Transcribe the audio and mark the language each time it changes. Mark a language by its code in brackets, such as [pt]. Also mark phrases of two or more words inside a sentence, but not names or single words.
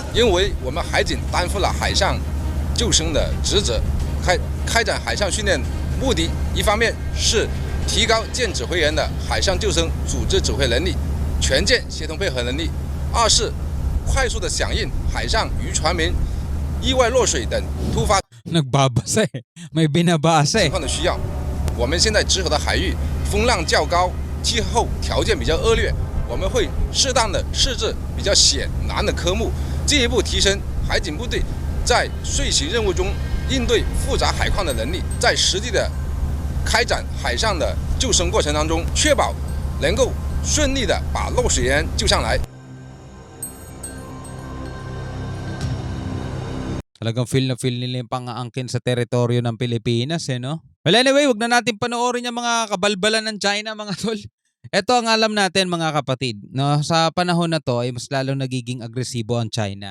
[zh] 因为我们海警担负了海上救生的职责，开展海上训练目的，一方面是提高舰指挥员的海上救生组织指挥能力、全舰协同配合能力；二是快速的响应海上渔船民意外落水等突发 [tl] Nagbabasa eh. May binabasa [zh] 情 [tl] eh. [zh] 况的需要。我们现在直河的海域风浪较高，气候条件比较恶劣，我们会适当的设置比较险难的科目，进一步提升海警部队在遂行任务中应对复杂海况的能力，在实际的开展海上的救生过程当中，确保能够顺利的把落水员救上来。 [tl] Talagang feel na feel nila yung pang-aangkin sa teritoryo ng Pilipinas eh, no? Well anyway, wag na natin panoorin yung mga kabalbalan ng China mga tol. Ito ang alam natin mga kapatid, no? Sa panahon na to ay mas lalong nagiging agresibo ang China.